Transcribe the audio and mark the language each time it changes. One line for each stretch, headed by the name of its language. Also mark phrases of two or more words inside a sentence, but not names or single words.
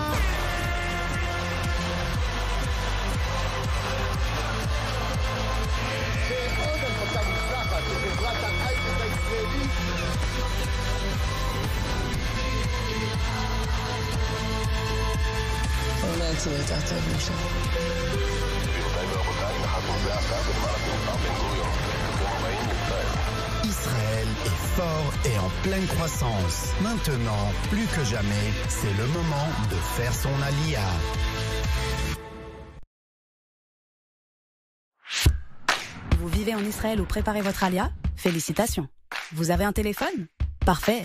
Hebrew: ועוד הנפקה מוצלחת של חברת ההייטק הישראלית. אולי יצאו יותר טוב, משה. גבירותיי ורבותיי, נחתנו זה עתה בנמל התעופה בן גוריון. ברוכים הבאים לישראל.
French: Israël est fort et en pleine croissance. Maintenant, plus que jamais, c'est le moment de faire son alia. Vous vivez en Israël ou préparez votre alia ? Félicitations. Vous avez un téléphone ? Parfait.